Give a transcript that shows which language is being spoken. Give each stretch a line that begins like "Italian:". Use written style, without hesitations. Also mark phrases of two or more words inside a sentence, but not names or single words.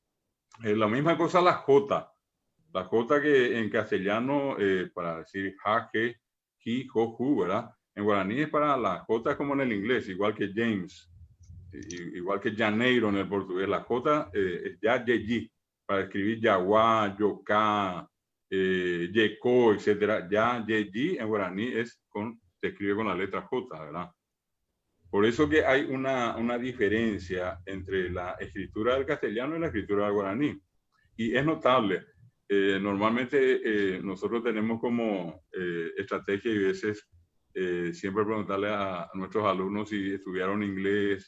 Spanish: Es la misma cosa la J. La J que en castellano, para decir jaque, ji, jo, ju, ¿verdad? En guaraní es para la J como en el inglés, igual que James, igual que Janeiro en el portugués. La J es ya, ye, para escribir yaguá, yoká, yeco, etcétera. Ya, ye, en guaraní se escribe con la letra J, ¿verdad? Por eso que hay una diferencia entre la escritura del castellano y la escritura del guaraní. Y es notable. Normalmente nosotros tenemos como estrategia y veces siempre preguntarle a nuestros alumnos si estudiaron inglés.